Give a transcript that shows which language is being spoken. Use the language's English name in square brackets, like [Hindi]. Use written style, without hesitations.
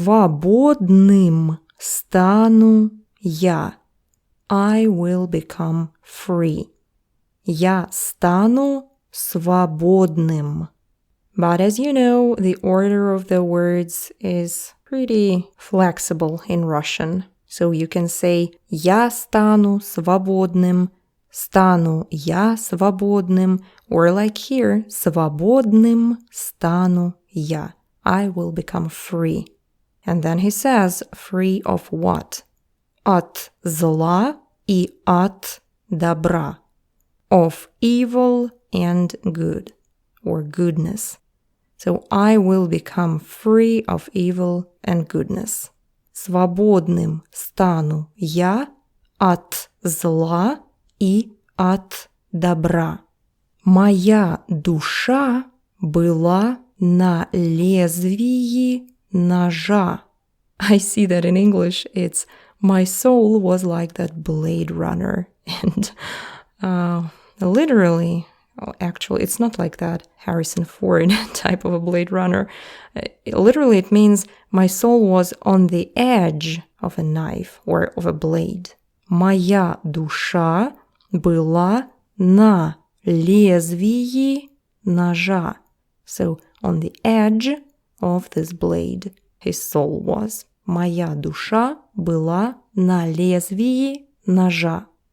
[Russian] Свободным стану я. [English] I will become free. [Russian] Я стану свободным. [English] But as you know, the order of the words is pretty flexible in Russian. So you can say [Russian] «Я стану свободным», «Стану я свободным», [English] Or like here, [Russian] свободным стану я. [English] I will become free. And then he says, free of what? [Russian] От зла и от добра. [English] Of evil and good, or goodness. So I will become free of evil and goodness. [Russian] Свободным стану я от зла и от добра. Моя душа была на лезвии ножа. [English] I see that in English it's my soul was like that Blade Runner. And literally, actually, it's not like that Harrison Ford type of a Blade Runner. Literally, it means my soul was on the edge of a knife or of a blade. [Russian] Моя душа была на лезвии ножа. [English] So, on the edge of this blade, his soul was. [Russian] Моя душа была на лезвии ножа.